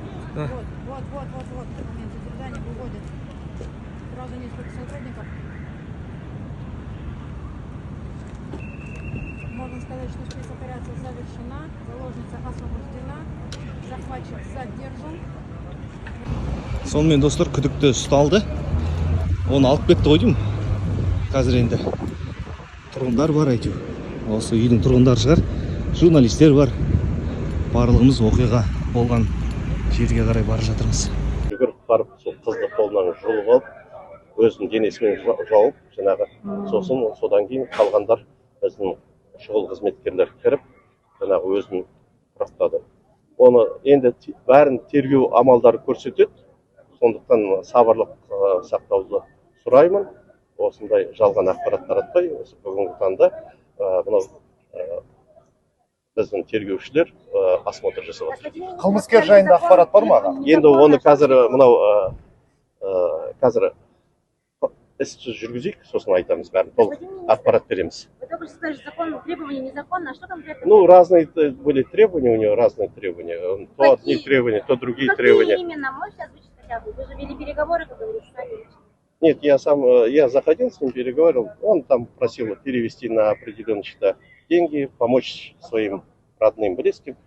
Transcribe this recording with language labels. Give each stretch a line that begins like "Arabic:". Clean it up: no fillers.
Russian: Вот, момент задержания выводят сразу несколько сотрудников. Можно сказать, что спецоперация завершена, заложница освобождена, захватчик задержан.
Kazakh: Сонымен достар, күдікті ұсталды. Оны алып кетті ғой деймін. Қазір енді тұрғындар бар әйтеу. Осы үйдің тұрғындары шығар, журналистер бар. Барлығымыз оқиға болған жерге қарай бара жатырмыз. Жүгіріп барып, сол қызды қолынан жұлып алып, өзінің денесімен жауып, жаңағы содан кейін қалғандар біздің шұғыл қызметкерлер кіріп, жаңағы өзін құрықтады. Оны енді бәрін тергеу амалдары көрсетеді. Сондықтан сабырлық сақтауды сұраймын. Осындай жалған ақпарат таратпай, осы бүгінгі таңда мынау біздің тергеушілер осмотр жасап жатыр. Қылмыскер жайында ақпарат бар ма? Енді оны қазір мынау қазір істі жүргізейік, сосын айтамыз, бәрін толық ақпарат береміз.
Russian: Вы только что сказали, что закон, требования незаконно, а что конкретно? Ну, разные были требования, у него разные требования. То одни требования, то другие требования. Какие именно? Можете озвучить хотя бы? Вы же вели переговоры, как говорится, сами. Нет, я заходил с ним, переговорил. Он там просил перевести на определенные счета деньги, помочь своим родным, близким.